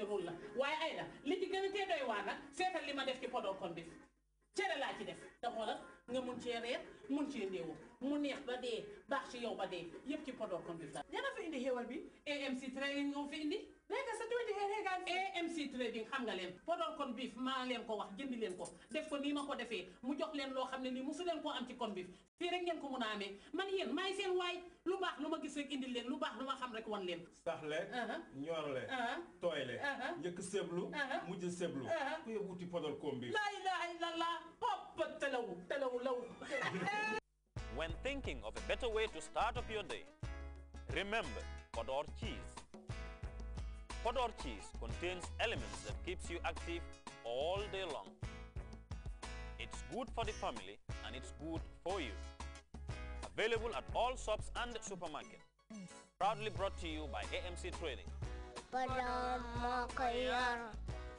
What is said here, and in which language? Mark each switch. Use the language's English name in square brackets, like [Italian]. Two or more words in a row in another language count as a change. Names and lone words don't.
[Wolof] rôle la waaye ay da li ci gën a tee doy waar nag seetal li ma def ci podor kon bif cere laa ci def te xoolal nga mun cee reer mun cee ndéewu mu neex ba dee baax ci yow ba dee yëpp ci podor kon bif la dana fi indi xéwal bi AMC trading nga fi indi léegi sa tuuti reegaan AMC trading xam nga leen podor kon bif maa leen ko wax jëndi leen ko def ko nii ma ko defee mu jox leen loo xam ne nii musu leen koo am ci kon bif fii rek ngeen ko mun a amee man yéen maay seen waay lu baax lu ma gis rek indil leen lu baax lu ma xam rek wan leen saxle ñorle tooyle njëkk seblu mujj seblu ku yóbbu wuti podor kon bif [Arabic] لا إله إلا الله hop talawu law [English] When thinking of a better way to start up your day, remember Podor cheese. Podor cheese contains elements that keeps you active all day long. It's good for the family and it's good for you. Available at all shops and supermarkets. Proudly brought to you by AMC Trading. [Wolof] Podor mo ko yor